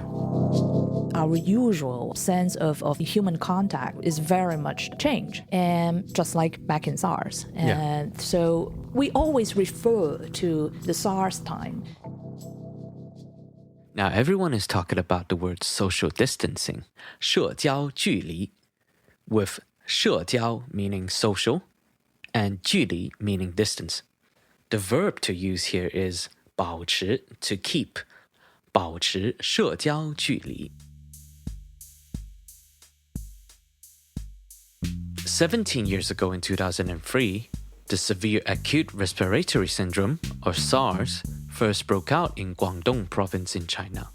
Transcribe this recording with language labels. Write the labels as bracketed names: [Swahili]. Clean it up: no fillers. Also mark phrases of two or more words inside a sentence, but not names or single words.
[English] Our usual sense of human contact is very much changed, and just like back in SARS. And so we always refer to the SARS time. Now everyone is talking about the word social distancing, [Chinese] 社交距离, [English] with 社交 meaning social and 距离 meaning distance. The verb to use here is 保持 to keep, [Chinese] 保持社交距离. [English] 17 years ago in 2003, the severe acute respiratory syndrome, or SARS, first broke out in Guangdong province in China.